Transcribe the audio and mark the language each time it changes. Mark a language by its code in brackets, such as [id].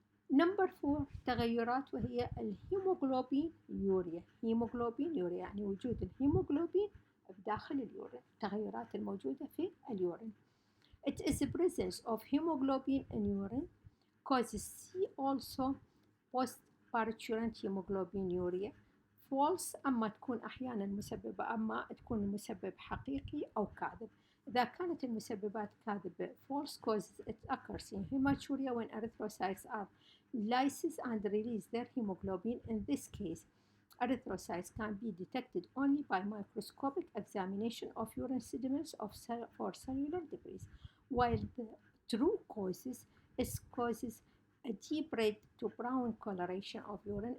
[en] Number 4 [ar] تغيرات وهي الهيموغلوبينوريا. هيموغلوبينوريا يعني وجود الهيموغلوبين بداخل اليورين. التغيرات الموجودة في اليورين. [en] It is the presence of hemoglobin in urine causes see also post-parturient hemoglobinuria. [ar] false أما تكون أحيانا مسببة أما تكون المسبب حقيقي أو كاذب. إذا كانت المسببات كاذبة [en] false causes it occurs in hematuria when erythrocytes are lysis and release their hemoglobin. In this case, erythrocytes can be detected only by microscopic examination of urine sediments for cellular debris, while the true causes causes a deep red to brown coloration of urine.